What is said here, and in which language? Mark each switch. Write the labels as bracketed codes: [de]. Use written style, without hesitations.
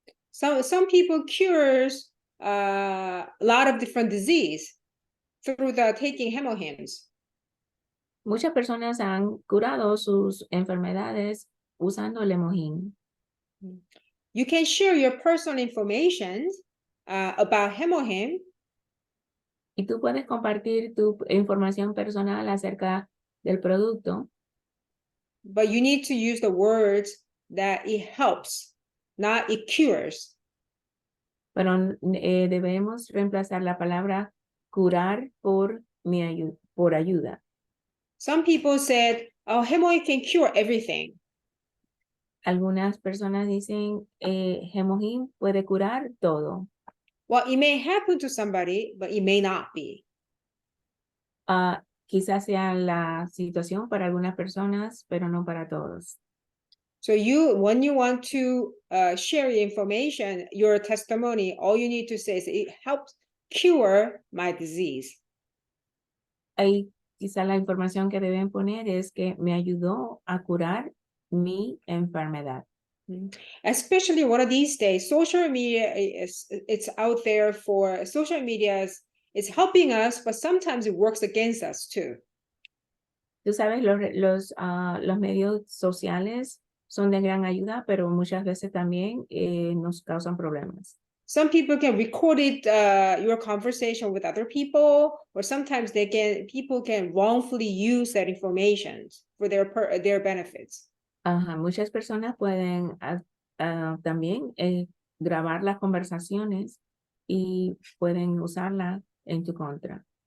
[en] Some people cures a lot of different disease through the taking Hemohims. [es] Muchas personas han curado sus enfermedades usando el Hemogin. [en] You can share your personal information about Hemohim. [es] Y tú puedes compartir tu información personal acerca del producto. [en] But you need to use the words that it helps, not it cures. [es] Pero debemos reemplazar la palabra curar por ayuda. [en] Some people said, oh, Hemohim can cure everything. [es] Algunas personas dicen, Hemogin puede curar todo. [en] Well, it may happen to somebody, but it may not be. [es] Quizás sea la situación para algunas personas, pero no para todos. [en] So when you want to share your information, your testimony, all you need to say is it helps cure my disease. [es] Ahí quizá la información que deben poner es que me ayudó a curar mi enfermedad. [en] Especially one of these days, social media it's out there for social media is helping us, but sometimes it works against us too. [es] Tú sabes, los medios sociales son de gran ayuda, pero muchas veces también nos causan problemas. [en] Some people can record it, your conversation with other people, or sometimes people can wrongfully use that information for their benefits. [es] Muchas personas pueden también grabar las conversaciones y pueden usarla en tu contra.